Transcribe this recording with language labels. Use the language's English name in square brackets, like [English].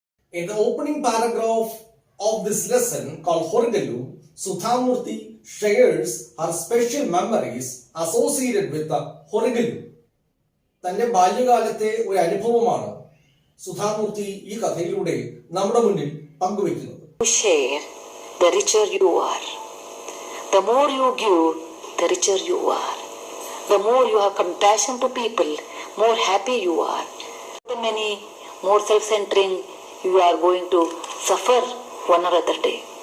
[English] In the opening paragraph of this lesson called Horigalu, Sudhamurti shares her special memories associated with the Horigalu. [Malayalam] തന്റെ ബാല്യകാലത്തെ ഒരു അനുഭവമാണ് സുധാമൂർത്തി ഈ കഥയിലൂടെ നമ്മുടെ മുന്നിൽ പങ്കുവെക്കുന്നത്. [English] Share, the richer you are. The more you give, the richer you are. The more you have compassion to people, more happy you are. The many more self-centering, you are going to suffer one or other day.